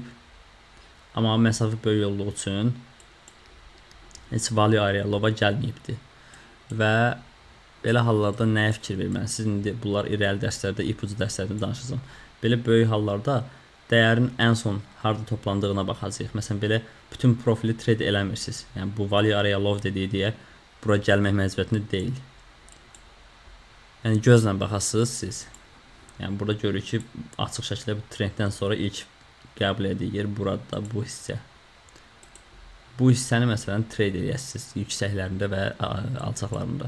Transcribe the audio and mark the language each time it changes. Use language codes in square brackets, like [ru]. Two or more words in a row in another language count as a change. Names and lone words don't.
[az] Amma məsafə böyük olduğu üçün heç [en] value area low-a [az] gəlməyibdir. Və belə hallarda nəyə fikir verməlisiniz? İndi bunlar irəli dərslərdə, ipucu dərslərdə danışacağım. Belə böyük hallarda dəyərin ən son harda toplandığına baxacağıq. Məsələn belə bütün profili trade eləmirsiniz. Yəni bu [en] value area low [az] dediyi deyə bura gəlmək məcburiyyətində deyil. Yəni gözlə baxasınız siz. Yəni burada görürük ki, açıq şəkildə bu trenddən sonra ilk qəbul etdiyi yer burada bu hissə. Bu hissəni məsələn trade edəsiniz yüksəklərində və alçaqlarında.